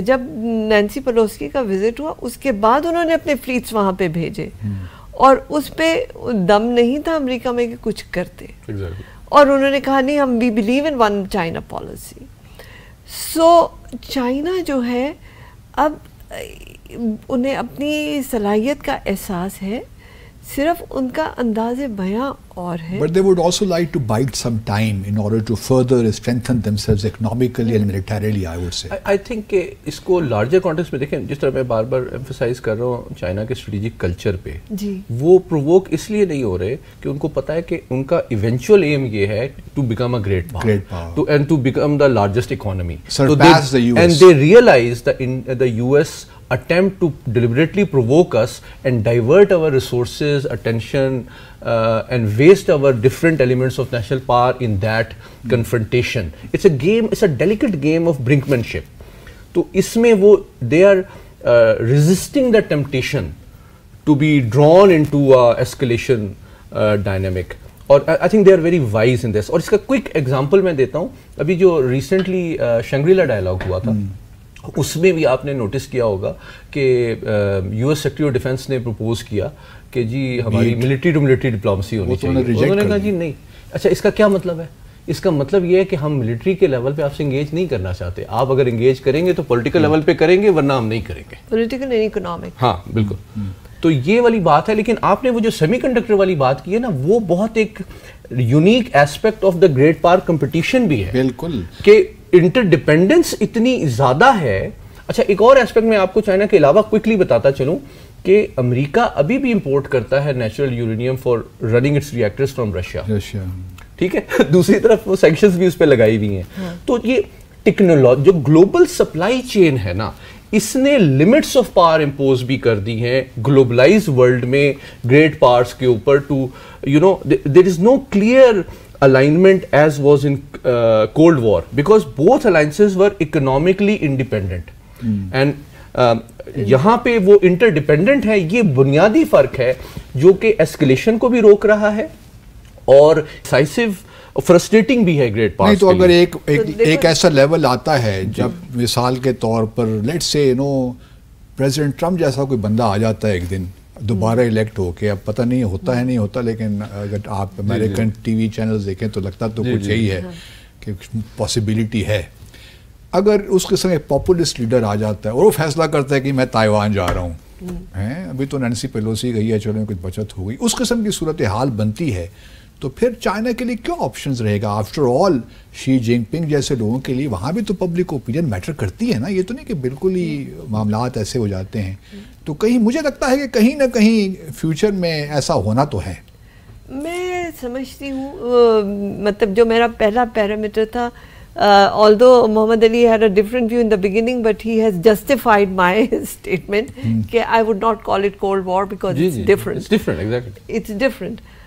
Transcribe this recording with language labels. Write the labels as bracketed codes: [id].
[ur] جب Nancy Pelosi کا visit ہوا اس کے بعد انہوں نے اپنے فلیٹس وہاں پہ بھیجے اور اس پہ دم نہیں تھا امریکہ میں کہ کچھ کرتے، اور انہوں نے کہا نہیں ہم [en] We believe in one China policy. [ur] So China جو ہے اب انہیں اپنی صلاحیت کا احساس ہے، صرف ان کا انداز بیاں اور ہے. [en] But they would also like to bide some time in order to further strengthen themselves economically and militarily, I would say. I think کہ اس کو larger context میں دیکھیں، جس طرح میں بار بار ایمفسائز کر رہا ہوں چائنا کے اسٹریٹجک کلچر پہ، وہ پرووک اس لیے نہیں ہو رہے کہ ان کو پتہ ہے کہ ان کا ایونچوئل ایم یہ ہے to become a great power and to become the largest economy. Surpass the US. And they realize that in the US attempt to deliberately provoke us and divert our resources, attention, and waste our different elements of national power in that confrontation. It's a game, it's a delicate game of brinkmanship. So [ur] isme wo, [en] they are resisting the temptation to be drawn into a escalation dynamic. [ur] اور [en] I think they are very wise in this. [ur] اور اس کا quick example میں دیتا ہوں. ابھی جو recently شنگریلا dialogue ہوا تھا، اس میں بھی آپ نے نوٹس کیا ہوگا کہ U S secretary of defence نے پروپوز کیا کہ جی ہماری ملٹری ٹو ملٹری ڈپلومسی ہونی چاہیے. انہوں نے کہا جی نہیں. اچھا اس کا کیا مطلب ہے؟ اس کا مطلب یہ ہے کہ ہم ملٹری کے لیول پہ آپ سے انگیج نہیں کرنا چاہتے. آپ اگر انگیج کریں گے تو پولیٹیکل لیول پہ کریں گے، ورنہ ہم نہیں کریں گے. Political and economic. ہاں بالکل. تو یہ والی بات ہے. لیکن آپ نے وہ جو سیمی کنڈکٹر والی بات کی ہے نا، وہ بہت ایک [en] unique aspect of the great power competition [ur] بھی ہے. بالکل کہ انٹر ڈیپینڈنس اتنی زیادہ ہے. اچھا ایک اور ایسپیکٹ میں آپ کو چائنا کے علاوہ کوئکلی بتاتا چلوں کہ امریکہ ابھی بھی امپورٹ کرتا ہے natural uranium [en] For running its reactors from Russia. [ur] ٹھیک ہے. دوسری طرف وہ سینکشنز بھی اس پہ لگائی ہوئی ہیں. تو یہ ٹیکنالوجی جو گلوبل سپلائی چین ہے نا، اس نے لمٹس آف پاور امپوز بھی کر دی ہیں گلوبلائز ورلڈ میں گریٹ پاورس کے اوپر. [en] To you know there is no clear alignment as was in Cold War because both alliances were economically independent. And [ur] یہاں پہ وہ انٹر ڈیپینڈنٹ ہے. یہ بنیادی فرق ہے جو کہ ایسکلیشن کو بھی روک رہا ہے اور ڈیسائسو فرسٹریٹنگ بھی ہے گریٹ پاورز. نہیں تو اگر ایک ایسا لیول آتا ہے جب مثال کے طور پر [en] let's say [ur] پریزیڈنٹ ٹرمپ جیسا کوئی بندہ آ جاتا ہے ایک دن دوبارہ الیکٹ ہو کے، اب پتہ نہیں ہوتا ہے نہیں ہوتا، لیکن اگر آپ امریکن ٹی وی چینلز دیکھیں تو لگتا تو کچھ یہی ہے کہ پاسبلٹی ہے. اگر اس قسم ایک پاپولسٹ لیڈر آ جاتا ہے اور وہ فیصلہ کرتا ہے کہ میں تائیوان جا رہا ہوں، ابھی تو نینسی پیلوسی گئی ہے، چلو کچھ بچت ہو گئی، اس قسم کی صورتحال بنتی ہے تو پھر چائنا کے لیے کیا آپشنز رہے گا؟ آفٹر آل شی جن پنگ جیسے لوگوں کے لیے وہاں بھی تو پبلک اوپینین میٹر کرتی ہے نا. یہ تو نہیں کہ بالکل ہی معاملات ایسے ہو جاتے ہیں. تو کہیں مجھے لگتا ہے کہ کہیں نہ کہیں فیوچر میں ایسا ہونا تو ہے. میں سمجھتی ہوں مطلب جو میرا پہلا پیرامیٹر تھا، [en] although Muhammad Ali had a different view in the beginning, but he has justified my statement [ur] کہ [en] I would not call it Cold War because it's different. It's different, exactly. It's different.